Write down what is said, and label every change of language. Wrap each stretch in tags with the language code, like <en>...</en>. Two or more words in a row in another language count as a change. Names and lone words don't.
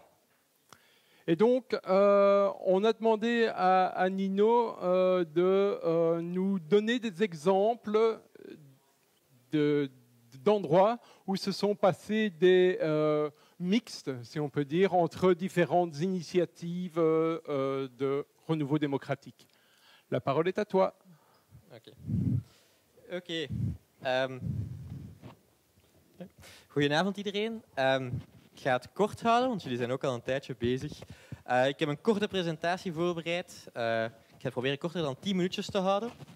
<fr>Et donc, on a demandé à Nino de nous donner des exemples d'endroits où se sont passés des mixtes, si on peut dire, entre différentes initiatives de renouveau démocratique. La parole est à toi.</fr> <nl>Oké. Goedenavond iedereen. Ik ga het kort houden, want jullie zijn ook al een tijdje bezig. Ik heb een korte presentatie voorbereid. Ik ga het proberen korter dan 10 minuutjes te houden.</nl>